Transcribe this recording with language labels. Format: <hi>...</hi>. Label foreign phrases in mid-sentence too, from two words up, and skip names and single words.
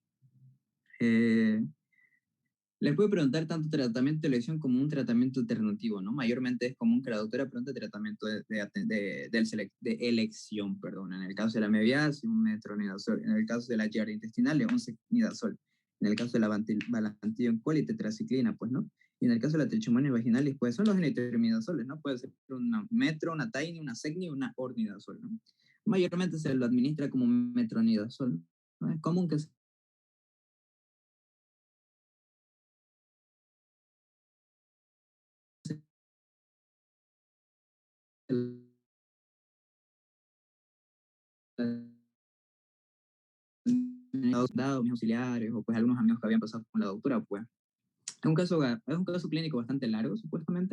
<es>Eh, Les puede preguntar tanto tratamiento de elección como un tratamiento alternativo, ¿no? Mayormente es común que la doctora pregunte tratamiento de elección, perdón. En el caso de la meviasis, un metronidazol. En el caso de la giardia intestinal, un secnidazol. En el caso de la valantina coli, tetraciclina, pues, ¿no? Y en el caso de la trichomonas vaginalis, pues son los genitoimidazoles, ¿no? Puede ser una metro, una tiny, una segni, una ornidazol, ¿no? Mayormente se lo administra como metronidazol, ¿no? Es común que dados mis auxiliares o pues algunos amigos que habían pasado con la doctora, pues es un caso clínico bastante largo, supuestamente.</es>